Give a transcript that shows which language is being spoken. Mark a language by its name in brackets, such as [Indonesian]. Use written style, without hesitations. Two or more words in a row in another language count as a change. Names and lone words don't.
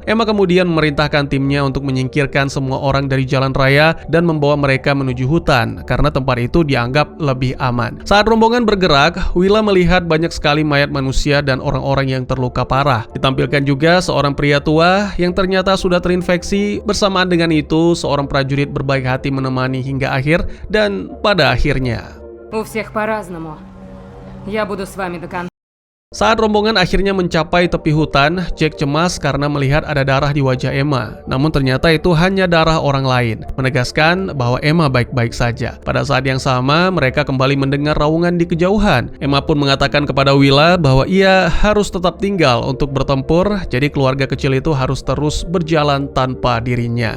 [Indonesian] Emma kemudian memerintahkan timnya untuk menyingkirkan semua orang dari jalan raya dan membawa mereka menuju hutan karena tempat itu dianggap lebih aman. Saat rombongan bergerak, Willa melihat banyak sekali mayat manusia dan orang-orang yang terluka parah. Ditampilkan juga seorang pria tua yang ternyata sudah terinfeksi. Bersamaan dengan itu, seorang prajurit berbaik hati menemani hingga akhir dan pada akhirnya. [Russian] У всех по-разному. Я буду с вами до конца. [Indonesian] Saat rombongan akhirnya mencapai tepi hutan, Jack cemas karena melihat ada darah di wajah Emma. Namun ternyata itu hanya darah orang lain, menegaskan bahwa Emma baik-baik saja. Pada saat yang sama, mereka kembali mendengar raungan di kejauhan. Emma pun mengatakan kepada Willa bahwa ia harus tetap tinggal untuk bertempur, jadi keluarga kecil itu harus terus berjalan tanpa dirinya.